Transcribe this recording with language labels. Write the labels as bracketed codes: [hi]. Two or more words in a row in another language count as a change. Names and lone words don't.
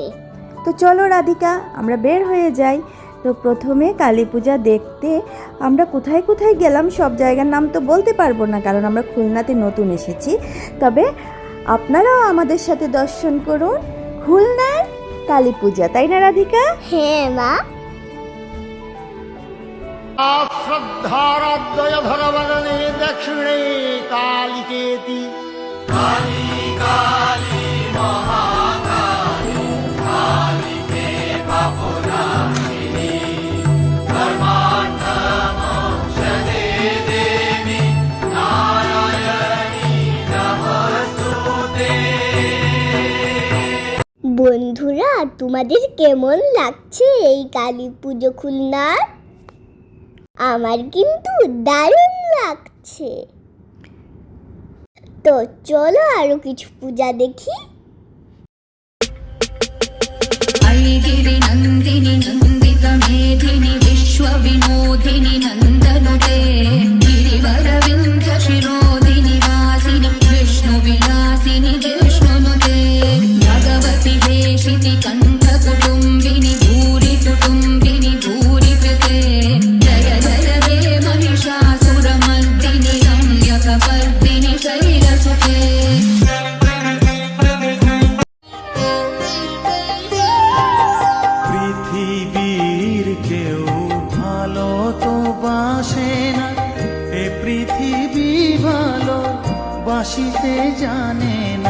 [bn] তো চলো রাধিকা, আমরা বের হয়ে যাই। তো প্রথমে কালী পূজা দেখতে আমরা কোথায় কোথায় গেলাম সব জায়গার নাম তো বলতে পারবো না, কারণ আমরা খুলনাতে নতুন এসেছি। তবে আপনারাও আমাদের সাথে দর্শন করুন খুলনার কালী পূজা, তাই না রাধিকা? হ্যাঁ মা। [sa] श्रद्धाराध्य धरवदने दक्षिणे कालिकेति काली काली महाकाली कालिके पापुनाशिनी धर्मार्थ मोक्षदे देवी नारायणी नमस्तुते। [bn] বন্ধুরা, তোমাদের কেমন লাগছে এই কালী পুজো খুলনার? আমার কিন্তু দারুণ লাগছে। তো চলো আরো কিছু পূজা দেখি। [sa] ऐगिरि नन्दिनि नन्दित मेधिनि विश्वविनोदिनि नन्दनुते गिरिवरविन्ध्य शिरोधिनि वासिनि विष्णुविलासिनि जिष्णुनुते भगवति वेशिति कण्ठकुटुम्बिनि भूरि कुटुम्बिनि भूरि कृते जय जय हे महिषासुरमर्दिनि रम्यकपर्दिनि शैलसुते। [bn] পৃথিবীর কেউ ভালো তো বাসে না, এ পৃথিবী ভালো বাসিতে জানে না।